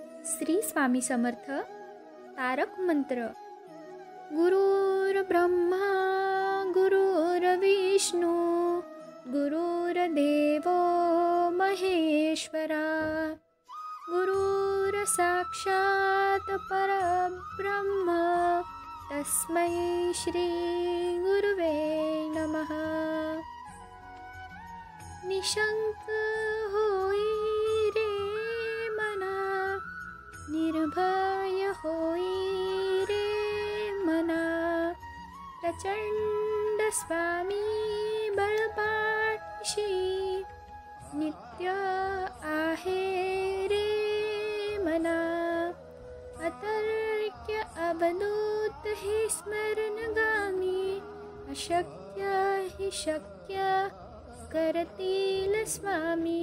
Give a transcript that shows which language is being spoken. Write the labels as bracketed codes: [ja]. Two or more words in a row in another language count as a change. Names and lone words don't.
[mr] श्री स्वामी समर्थ तारक मंत्र. [sa] गुरुर्ब्रह्मा गुरुर्विष्णू गुरुर्देवो महेश्वरा गुरुर्साक्षात् परब्रह्म तस्मै श्री गुरुवे नमः. [mr] निशंक होई रे मना, निर्भय होई रे मना. प्रचंड स्वामी बळपाठशी नित्य आहे रे मना. अतर्क्य अवधूत हे स्मरणगामी, अशक्य हि शक्य करतील स्वामी.